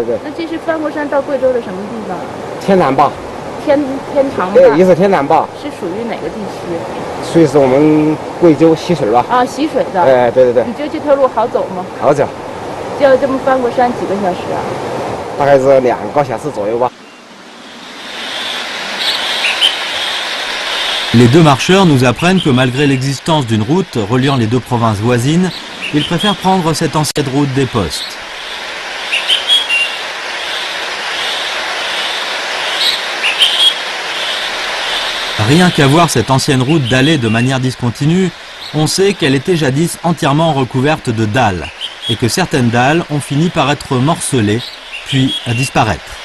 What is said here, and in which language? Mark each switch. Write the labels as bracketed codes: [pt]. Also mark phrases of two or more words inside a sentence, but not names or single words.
[zh] 那这是翻过山到贵州的什么地方？天南坝。天长坝。也是天南坝。是属于哪个地区？属于是我们贵州习水吧。啊，习水的。对。你觉得这条路好走吗？好走。要这么翻过山几个小时啊？大概是2个小时左右吧。 [fr] Les deux marcheurs nous apprennent que malgré l'existence d'une route reliant les deux provinces voisines, ils préfèrent prendre cette ancienne route des postes. Rien qu'à voir cette ancienne route dallée de manière discontinue, on sait qu'elle était jadis entièrement recouverte de dalles, et que certaines dalles ont fini par être morcelées, puis à disparaître.